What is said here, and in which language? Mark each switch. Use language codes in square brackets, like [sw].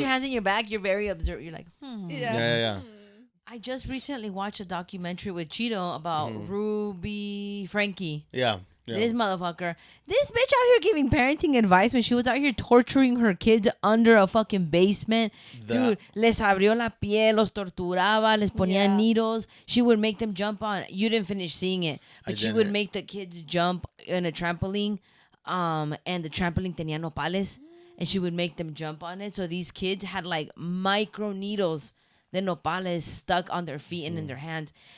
[en] your hands in your back, you're very observant. You're like, Yeah. I just recently watched a documentary with Cheeto about Ruby Frankie. Yeah. This motherfucker. This bitch out here giving parenting advice when she was out here torturing her kids under a fucking basement. [es] Dude, les abrió la piel, los torturaba, les ponía [en] Yeah. needles. She would make them jump on. You didn't finish seeing it, but I she would didn't. make the kids jump in a trampoline. And the trampoline [es] tenía nopales, [en] and she would make them jump on it. So these kids had like micro needles, the nopales stuck on their feet and in their hands.